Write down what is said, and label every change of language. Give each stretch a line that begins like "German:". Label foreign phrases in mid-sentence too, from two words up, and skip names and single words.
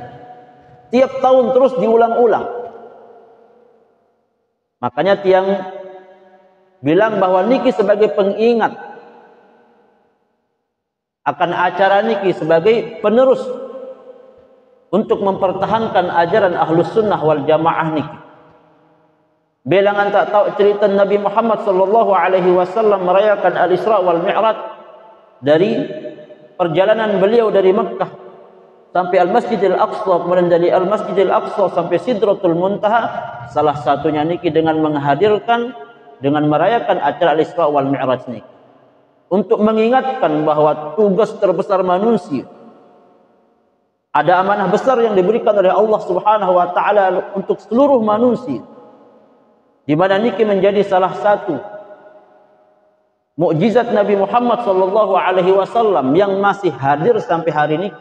Indonesian: Tiap tahun terus diulang-ulang. Makanya tiang bilang bahwa niki sebagai pengingat akan acara niki, sebagai penerus untuk mempertahankan ajaran
Arabic: أهل السنة والجماعة
Indonesian: niki. Belangan tak tahu cerita Nabi Muhammad
Arabic: صلى الله عليه وسلم
Indonesian: merayakan
Arabic: الإسراء والمعراج,
Indonesian: dari perjalanan beliau dari Mekah sampai Al-Masjidil Aqsa, kemudian dari Al-Masjidil Aqsa sampai Sidratul Muntaha, salah satunya niki dengan menghadirkan, dengan merayakan acara
Arabic: الإسراء والمعراج
Indonesian: niki, untuk mengingatkan bahwa tugas terbesar manusia, ada amanah besar yang diberikan oleh Allah
Arabic: سبحانه وتعالى
Indonesian: untuk seluruh manusia, di mana niki menjadi salah satu mukjizat Nabi Muhammad
Arabic: صلى الله عليه وسلم
Indonesian: yang masih hadir sampai hari niki.